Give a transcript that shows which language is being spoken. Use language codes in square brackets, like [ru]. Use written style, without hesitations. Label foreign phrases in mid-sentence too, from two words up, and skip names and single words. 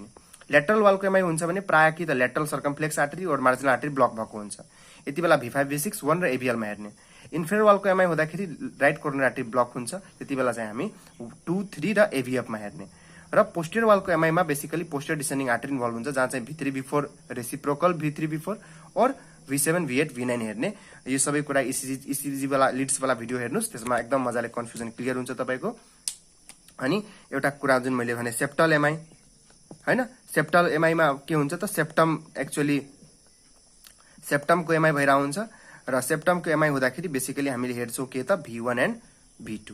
[ne] लेटरल वालको एमआई हुन्छ भने प्रायः कि त [en] lateral circumflex artery [ne] और [en] marginal artery block [ne] भएको हुन्छ। यति बेला V5, V6, 1 र AVL मा हेर्ने। इन्फेरियर वालको एमआई हुँदाखेरि [en] right coronary artery block [ne] हुन्छ, त्यति बेला चाहिँ हामी 2, 3 र AVF मा हेर्ने। र पोस्टियर वालको एमआईमा बेसिकली [en] posterior descending artery involve [ne] हुन्छ, जहाँ चाहिँ V3, V4 रेसिप्रोकल V3, V4 और V7, V8, V9 हेर्ने। यो सबै कुरा इसिजी वाला लिड्स वाला भिडियो हेर्नुहोस्, त्यसमा एकदम मजाले [en] confusion clear [ne] हुन्छ तपाईँको। अनि एउटा कुरा जुन मैले भने [en] septal MI [ne] हैन, सेप्टल एमआईमा के हुन्छ त, सेप्टम एक्चुअली सेप्टमको एमआई भइरहेको हुन्छ र सेप्टमको एमआई हुँदाखेरि बेसिकली हामीले हेर्छौँ के त V1 एन्ड V2।